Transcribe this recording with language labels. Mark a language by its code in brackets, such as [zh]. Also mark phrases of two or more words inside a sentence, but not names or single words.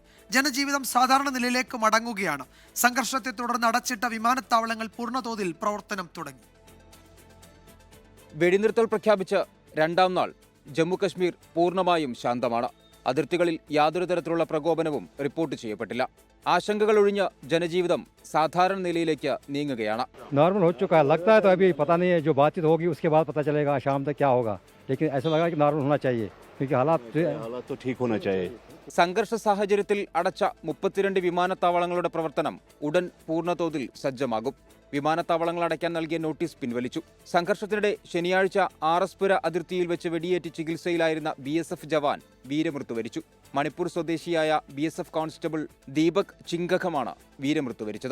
[ml] ജനജീവിതം സാധാരണ നിലയിലേക്ക് മടങ്ങുകയാണ്. സംഘർഷത്തെ തുടർന്ന് അടച്ചിട്ട വിമാനത്താവളങ്ങൾ പൂർണ്ണതോതിൽ പ്രവർത്തനം തുടങ്ങി. വെടിനിർത്തൽ പ്രഖ്യാപിച്ച് രണ്ടാം നാൾ ജമ്മുകശ്മീർ പൂർണ്ണമായും ശാന്തമാണ്. അതിർത്തികളിൽ യാതൊരു തരത്തിലുള്ള പ്രകോപനവും റിപ്പോർട്ട് ചെയ്യപ്പെട്ടില്ല. ആശങ്കകൾ ഒഴിഞ്ഞ് ജനജീവിതം സാധാരണ നിലയിലേക്ക് നീങ്ങുകയാണ്. [hi] नॉर्मल हो चुका है, लगता है तो अभी पता नहीं है, जो बातचीत होगी उसके बाद पता चलेगा शाम तक क्या होगा, लेकिन ऐसा लगा कि नॉर्मल होना चाहिए क्योंकि हालात तो ठीक होना चाहिए. [ml] സംഘർഷ സാഹചര്യത്തിൽ അടച്ച 32 വിമാനത്താവളങ്ങളുടെ പ്രവർത്തനം ഉടൻ പൂർണ്ണതോതിൽ സജ്ജമാകും. വിമാനത്താവളങ്ങൾ അടയ്ക്കാൻ നൽകിയ നോട്ടീസ് പിൻവലിച്ചു. സംഘർഷത്തിനിടെ ശനിയാഴ്ച ആർഎസ്പുര അതിർത്തിയിൽ വെച്ച് വെടിയേറ്റ് ചികിത്സയിലായിരുന്ന BSF ജവാൻ വീരമൃത്യു വരിച്ചു. മണിപ്പൂർ സ്വദേശിയായ BSF കോൺസ്റ്റബിൾ ദീപക് ചിങ്കഖമാണ് വീരമൃത്യു വരിച്ചത്.